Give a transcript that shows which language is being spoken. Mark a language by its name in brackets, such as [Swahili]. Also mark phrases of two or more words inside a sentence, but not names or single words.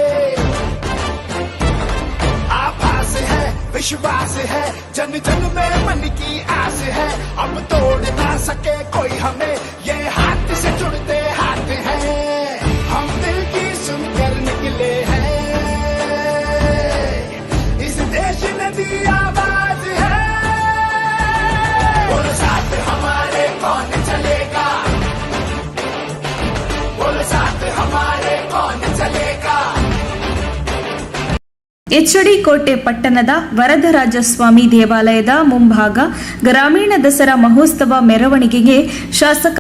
[Hindi] आभास है, विश्वास है, जन जन में मन की आस है, अब तोड़ ना सके कोई हमें, ये हाथ से जुड़ते हाथ हैं, हम दिल की सुनकर निकले हैं, इस देश ने दी आवाज है, बोलो साथ हमारे कौन चलेगा, बोलो साथ हमारे कौन चलेगा। [Kannada] ಎಚ್.ಡಿ. ಕೋಟೆ ಪಟ್ಟಣದ ವರದರಾಜಸ್ವಾಮಿ ದೇವಾಲಯದ ಮುಂಭಾಗ ಗ್ರಾಮೀಣ ದಸರಾ ಮಹೋತ್ಸವ ಮೆರವಣಿಗೆಗೆ ಶಾಸಕ